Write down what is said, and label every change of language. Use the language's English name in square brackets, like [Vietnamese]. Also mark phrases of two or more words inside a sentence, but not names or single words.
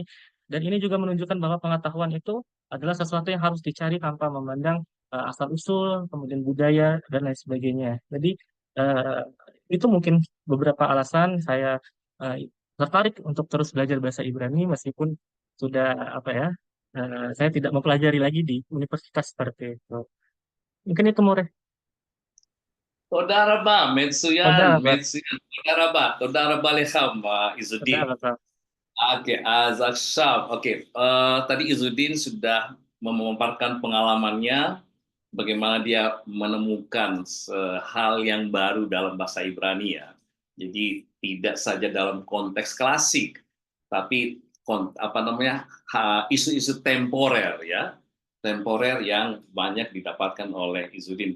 [Indonesian] Dan ini juga menunjukkan bahwa pengetahuan itu adalah sesuatu yang harus dicari tanpa memandang asal usul, kemudian budaya dan lain sebagainya. Jadi eh, itu mungkin beberapa alasan saya eh, tertarik untuk terus belajar bahasa Ibrani meskipun sudah apa ya saya tidak mempelajari lagi di universitas seperti itu. Mungkin itu More. [Hebrew] תודה רבה, מצוין, [Indonesian] Saudara, Pak. [Hebrew] מצוין, תודה רבה לך, Izudin. [Indonesian] Saudara, Pak. Oke, Azakshaf. Oke, tadi Izudin sudah memaparkan pengalamannya, bagaimana dia menemukan hal yang baru dalam bahasa Ibrani ya. Jadi tidak saja dalam konteks klasik, tapi apa namanya isu-isu temporer ya, temporer yang banyak didapatkan oleh Izudin.